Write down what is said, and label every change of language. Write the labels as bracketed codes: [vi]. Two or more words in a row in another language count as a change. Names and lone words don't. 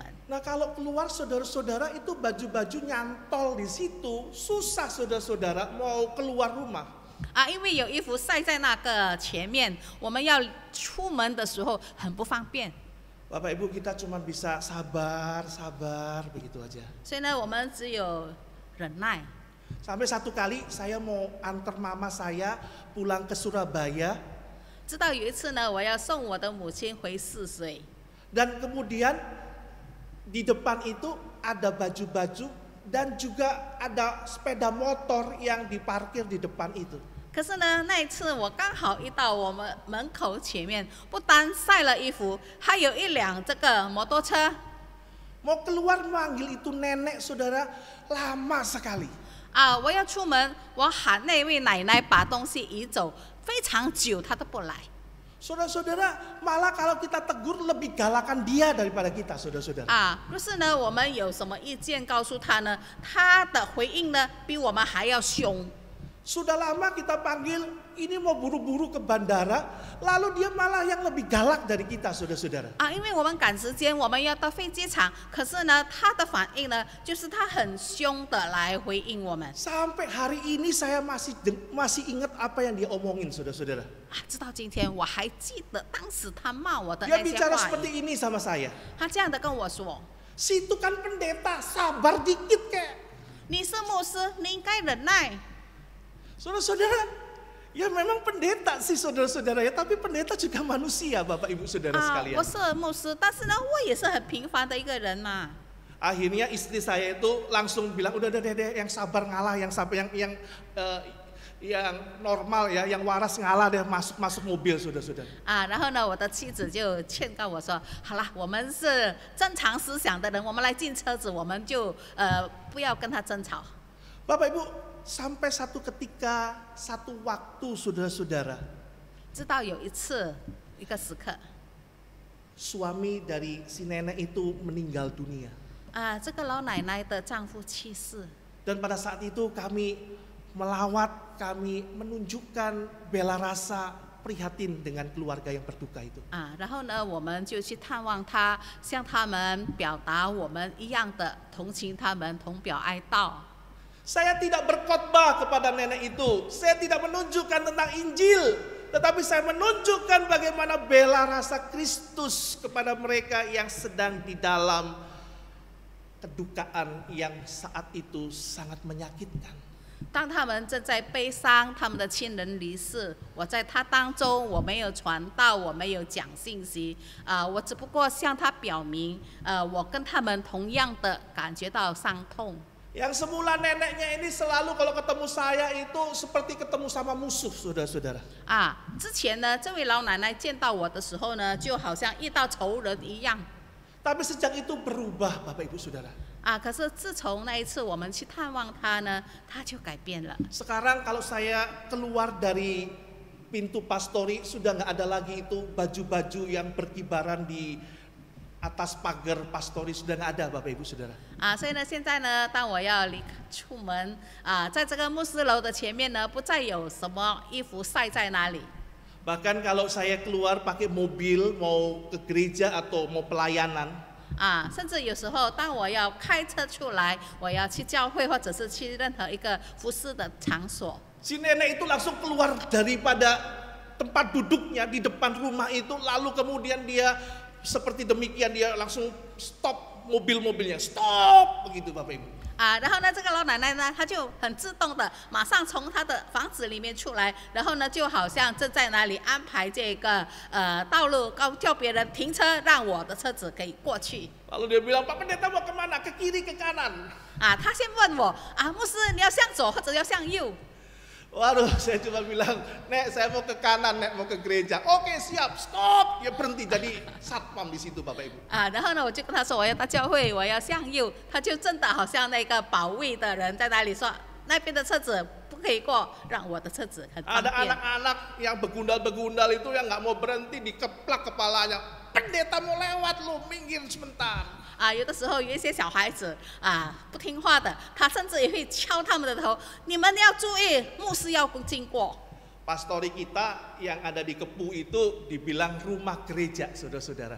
[id] Nah, kalau keluar saudara-saudara itu baju-baju nyantol di situ, susah saudara-saudara mau keluar rumah. [zh] 因为有衣服晒在那个前面，我们要出门的时候很不方便。 [id] Bapak Ibu, kita cuma bisa sabar begitu aja. [zh] 所以呢，我们只有忍耐。 [id] Sampai satu kali saya mau antar mama saya pulang ke Surabaya. [zh] 直到有一次呢，我要送我的母亲回泗水， [id] Dan kemudian di depan itu ada baju-baju dan juga ada sepeda motor yang diparkir di depan itu. [zh] 可是呢，那一次我刚好一到我们门口前面，不单晒了衣服，还有一辆这个摩托车。 [id] Mau keluar manggil itu nenek saudara lama sekali. [zh] 我要出门，我喊那位奶奶把东西移走，非常久她都不来。 [id] Saudara-saudara, malah kalau kita tegur lebih galakan dia daripada kita, saudara-saudara. [zh] 不是呢，我们有什么意见告诉他呢？他的回应呢，比我们还要凶。 [id] Sudah lama kita panggil, ini mau buru-buru ke bandara, lalu dia malah yang lebih galak dari kita, saudara-saudara. [zh] 因为我们赶时间，我们要到飞机场，可是呢，他的反应呢，就是他很凶的来回应我们。 [id] Sampai hari ini saya masih ingat apa yang dia omongin, saudara-saudara. [zh] 直到今天我还记得当时他骂我的 [id] Dia [zh] 那些 [id] bicara [zh] 话语。 [id] seperti ini sama saya. [zh] 他这样的跟我说 [id] Situ kan pendeta, sabar dikit kek.：“ [zh] 你是牧师，你应该忍耐。” [id] Saudara-saudara, ya memang pendeta sih saudara-saudara ya, tapi pendeta juga manusia, Bapak Ibu Saudara sekalian. [zh] 我是牧师，但是呢，我也是很平凡的一个人嘛。 [id] Akhirnya istri saya itu langsung bilang, udah deh, yang sabar ngalah, yang sampai yang normal ya, yang waras ngalah deh, masuk mobil, saudara-saudara. [zh] 然后呢，我的妻子就劝告我说：“好了，我们是正常思想的人，我们来进车子，我们就不要跟他争吵。” [id] Bapak Ibu, sampai satu ketika, satu waktu, saudara-saudara, [zh] 直到有一次，一个时刻， [id] suami dari si nenek itu meninggal dunia. [zh] 这个老奶奶的丈夫去世。 [id] Dan pada saat itu kami melawat, kami menunjukkan bela rasa prihatin dengan keluarga yang berduka itu. [zh] 然后呢，我们就去探望他，向他们表达我们一样的同情他们，同表哀悼。 [id] Saya tidak berkhotbah kepada nenek itu. Saya tidak menunjukkan tentang Injil. Tetapi saya menunjukkan bagaimana bela rasa Kristus kepada mereka yang sedang di dalam kedukaan yang saat itu sangat menyakitkan. [zh] 当他们正在悲伤他们的亲人离世，我在他当中，我没有传道，我没有讲信息，我只不过向他表明，我跟他们同样的感觉到伤痛。 [id] Yang semula neneknya ini selalu kalau ketemu saya itu seperti ketemu sama musuh, saudara-saudara. [zh] 之前呢，这位老奶奶见到我的时候呢，就好像遇到仇人一样。 [id] Tapi sejak itu berubah, Bapak Ibu Saudara. [zh] 可是自从那一次我们去探望她呢，她就改变了。 [id] Sekarang kalau saya keluar dari pintu pastori, sudah nggak ada lagi itu baju-baju yang berkibaran di atas pagar pastori, sudah nggak ada, Bapak Ibu Saudara. [zh] 所以呢，现在呢，当我要出门在这个牧师楼的前面呢，不再有什么衣服晒在那里。 [id] Bahkan kalau saya keluar pakai mobil mau ke gereja atau mau pelayanan, [zh] 甚至有时候当我要开车出来，我要去教会或者是去任何一个服侍的场所， [id] si nenek itu langsung keluar daripada tempat duduknya di depan rumah itu, lalu kemudian dia seperti demikian, dia langsung stop mobil-mobilnya, stop begitu, Bapak Ibu. [zh] 然后呢，这个老奶奶呢，她就很自动的马上从她的房子里面出来，然后呢，就好像正在那里安排这个道路，叫别人停车，让我的车子可以过去。 [id] Lalu dia bilang, Pak Pendeta mau kemana? Ke kiri, ke kanan? [zh] 她先问我牧师你要向左或者要向右？ [id] Waduh, saya cuma bilang, Nek, saya mau ke kanan, Nek, mau ke gereja. Oke, siap, stop. Dia berhenti jadi satpam di situ, Bapak Ibu. [zh] 然后呢，我就跟他说我要到教会，我要向右，他就真的好像那个保卫的人在那里说，那边的车子不可以过，让我的车子很方 [id] Ada [zh] 便。 [id] anak-anak yang begundal-begundal itu yang nggak mau berhenti, dikeplak kepalanya. Pendeta mau lewat, lu minggir sebentar. [zh] 有的时候有一些小孩子不听话的，他甚至也会敲他们的头，你们要注意，牧师要经过。 [id] Pastori kita yang ada di Kepu itu dibilang rumah gereja, saudara-saudara.